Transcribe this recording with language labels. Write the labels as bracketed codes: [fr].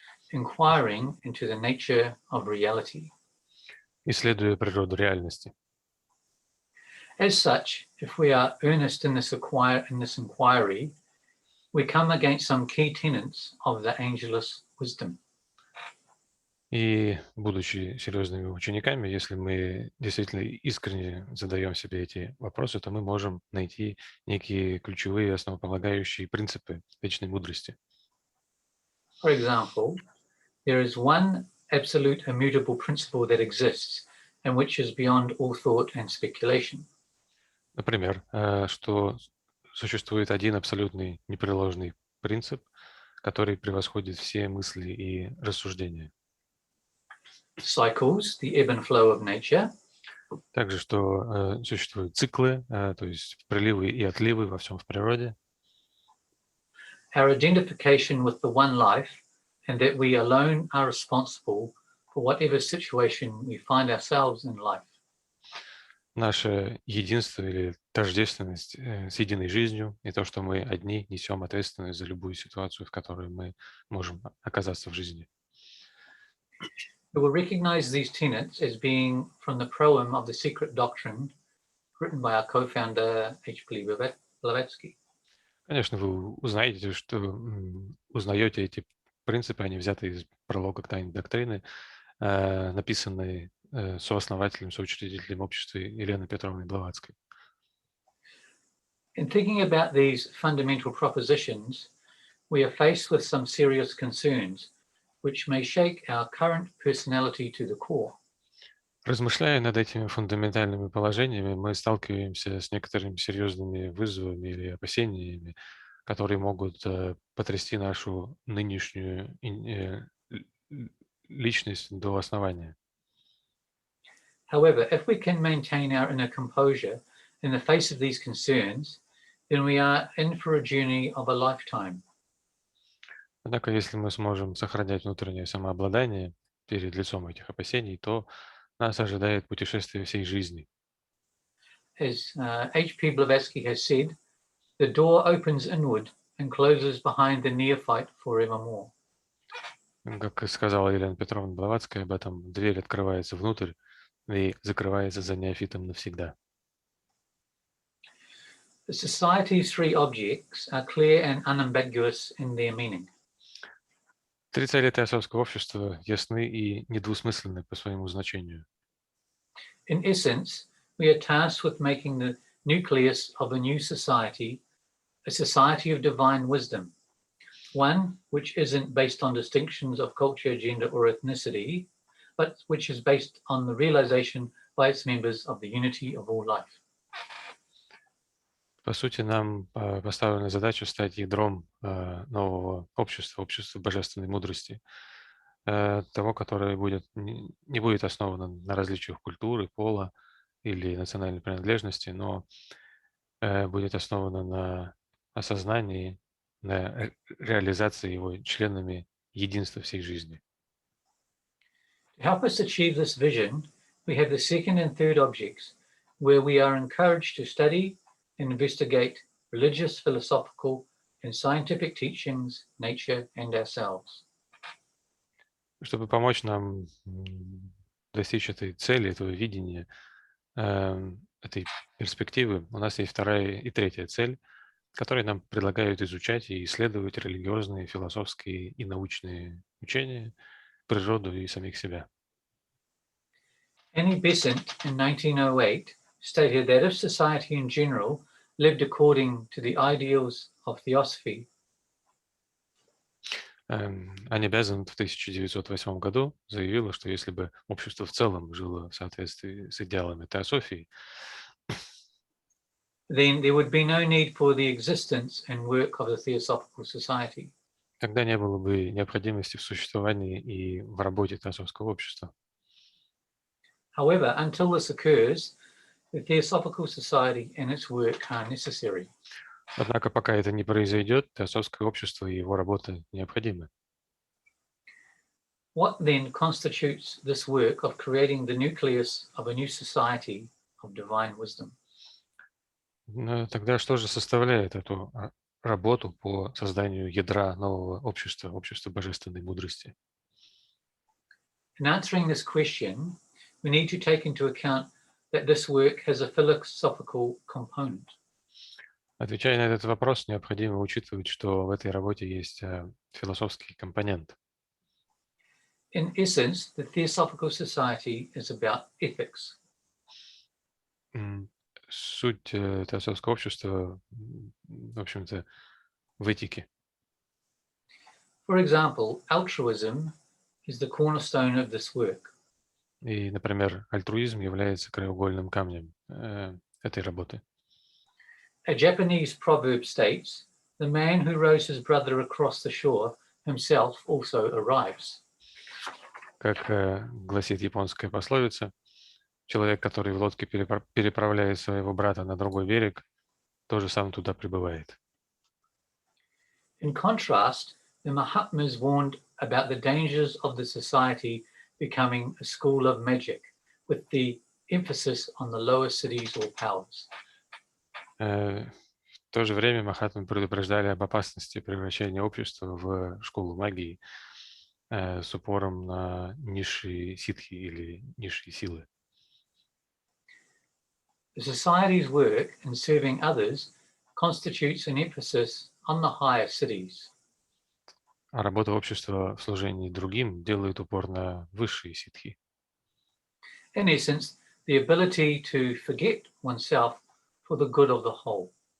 [en] inquiring into the nature of reality. [ru] исследуя природу реальности. [en] As such, if we are earnest in this inquiry, we come against some key tenets of the Angelus wisdom. [ru] И, будучи серьезными учениками, если мы действительно искренне задаем себе эти вопросы, то мы можем найти некие ключевые основополагающие принципы вечной мудрости. [en] For example, there is one absolute immutable principle that exists and which is beyond all thought and speculation. [ru] Например, что существует один абсолютный непреложный принцип, который превосходит все мысли и рассуждения. [en] Cycles, the ebb and flow of nature. [ru] Также, что существуют циклы, то есть приливы и отливы во всем в природе. [en] Our identification with the one life and that we alone are responsible for whatever situation we find ourselves in life. [ru] Наше единство или тождественность с единой жизнью и то, что мы одни несем ответственность за любую ситуацию, в которой мы можем оказаться в жизни. [en] We will recognize these tenets as being from the proem of the Secret Doctrine, written by our co-founder H.P. Blavatsky. [ru] Конечно, вы узнаете эти принципы, они взяты из пролога к тайне доктрины, написанные сооснователем, соучредителем общества Еленой Петровной Блаватской. [en] In thinking about these fundamental propositions, we are faced with some serious concerns which may shake our current personality to the core. [ru] Размышляя над этими фундаментальными положениями, мы сталкиваемся с некоторыми серьезными вызовами или опасениями, которые могут потрясти нашу нынешнюю личность до основания. [en] However, if we can maintain our inner composure in the face of these concerns, then we are in for a journey of a lifetime. [ru] Однако, если мы сможем сохранять внутреннее самообладание перед лицом этих опасений, то нас ожидает путешествие всей жизни. [en] As H.P. Blavatsky has said, the door opens inward and closes behind the neophyte forevermore. [ru] Как сказала Елена Петровна Блаватская об этом, дверь открывается внутрь и закрывается за неофитом навсегда. [en] The society's three objects are clear and unambiguous in their meaning. [ru] Три цели Теософского общества ясны и недвусмысленны по своему значению. [en] In essence, we are tasked with making the nucleus of a new society a society of divine wisdom, one which isn't based on distinctions of culture, gender, or ethnicity, but which is based on the realization by its members of the unity of all life. [ru] По сути, нам поставлена задача стать ядром нового общества, общества божественной мудрости, того, которое не будет основано на различиях культуры, пола или национальной принадлежности, но будет основано на осознании, на реализации его членами единства всей жизни. [en] To help us achieve this vision, we have the second and third objects, where we are encouraged to study and investigate religious, philosophical, and scientific teachings, nature, and ourselves. [ru] Чтобы помочь нам достичь этой цели, этого видения, этой перспективы, у нас есть вторая и третья цель, которые нам предлагают изучать и исследовать религиозные, философские и научные учения, природу и самих себя. [en] Annie Besant in 1908 stated that if society in general lived according to the ideals of Theosophy, [ru] Анни Безант в 1908 году заявила, что если бы общество в целом жило в соответствии с идеалами теософии, [en] then there would be no need for the existence and work of the Theosophical Society. [ru] тогда не было бы необходимости в существовании и в работе Теософского общества. [en] However, until this occurs, the Theosophical Society and its work are necessary. [ru] Однако пока это не произойдет, Теософское общество и его работа необходимы. [en] What then constitutes this work of creating the nucleus of a new society of divine wisdom? [ru] Но тогда что же составляет эту работу по созданию ядра нового общества, общества божественной мудрости? [en] In answering this question, we need to take into account that this work has a philosophical component. [ru] Отвечая на этот вопрос, необходимо учитывать, что в этой работе есть философский компонент. [en] In essence, the Theosophical Society is about ethics. [ru] Суть Теософского общества, в общем-то, в этике. [en] For example, altruism is the cornerstone of this work. [ru] И, например, альтруизм является краеугольным камнем этой работы. [en] A Japanese proverb states, "The man who rows his brother across the shore himself also arrives." [ru] Как гласит японская пословица, человек, который в лодке переправляет своего брата на другой берег, тоже сам туда прибывает. [en] In contrast, the Mahatmas warned about the dangers of the society becoming a school of magic, with the emphasis on the lower cities or powers. [ru] В то же время Махатмы предупреждали об опасности превращения общества в школу магии с упором на низшие ситхи или низшие силы. [en] The society's work in serving others constitutes an emphasis on the higher cities. [ru] А работа общества в служении другим делает упор на высшие ситхи. [en] In essence, the ability to forget oneself for the good of the whole.